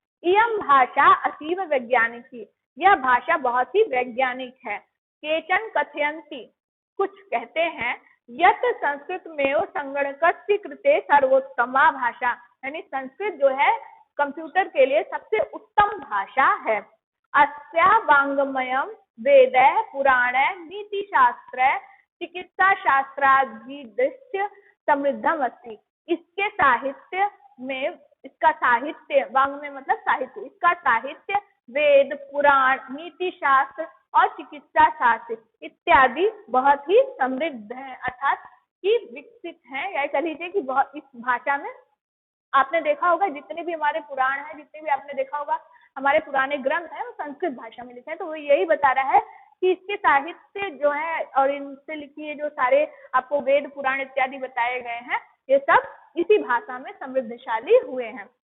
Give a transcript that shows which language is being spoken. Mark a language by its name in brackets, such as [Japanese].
[Sanskrit] इयम भाषा अतीव वैज्ञानिकी। यह भाषा बहुत ही वैज्ञानिक है। [Hindi] केचन कथयन्ति, कुछ कहते हैं, यत संस्कृत में संगणकस्य कृते सर्वोत्तमा भाषा, यानी संस्कृत जो है कंप्यूटर के लिए सबसे उत्तम भाषा है। [Sanskrit] अस्या वाङ्मयम् वेदैः पुराणैः नीतिशास्त्रैः चिकित्सा शास्त्रादिश्च समृद्धम अस्ति। [Hindi] इसके साहित्य में, इसका साहित्य, वाङ्मय मतलब साहित्य, इसका साहित्य वेद, पुराण, नीति शास्त्र और चिकित्सा शास्त्र इत्यादि बहुत ही समृद्ध है, अर्थात कि विकसित है। या कह लीजिए कि बहुत, इस भाषा में आपने देखा होगा जितने भी हमारे पुराण है, जितने भी आपने देखा होगा हमारे पुराने ग्रंथ है, वो संस्कृत भाषा में लिखे हैं। तो वो यही बता रहा है कि इसके साहित्य जो है और इनसे लिखी जो सारे आपको वेद, पुराण इत्यादि बताए गए हैं, ये सब इसी भाषा में समृद्धशाली हुए हैं।